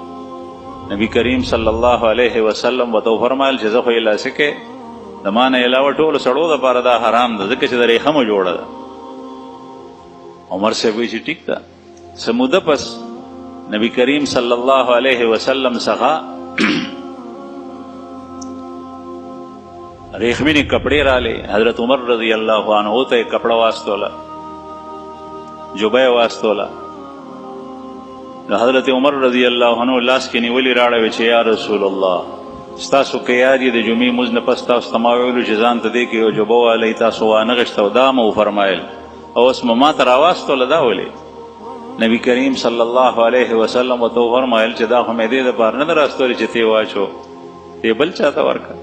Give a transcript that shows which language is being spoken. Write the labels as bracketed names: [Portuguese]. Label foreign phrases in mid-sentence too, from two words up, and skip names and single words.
[Pashto] نبی کریم صلی الله علیه وسلم ورته وفرمایل چې زه خو یې لاسې کې د ما نه علاوه ټولو سړو دپاره دا حرام ده، ځکه چې د ریخمو جوړه ده. عمر صاحب وایي چې ټیک ده. څه موده پس نبی کریم صلی الله علیه وسلم څخه [Urdu] ریخمینی کپڑے رالے، [Pashto] حضرت عمر رضی اللہ عنہ ته کپڑا واستولا، جوبه واستولا. حضرت عمر رضی اللہ عنہ لاس کې نیولی راړه چې یا رسول الله ستاسو کې یاد د جمعې مونځ نه پس تاسو ته ما ویلو چې ځان ته دې کې یو جوبه والی، تاسو وانه غشته او دا مو فرمایل، او اوس ما ته راواستوله دا ولې؟ نبی کریم صلی الله علیه وسلم ورته فرمایل چې دا خو مې دې دپاره نه ده راستولی چې ته واچو، ته بل چاته ورکړه.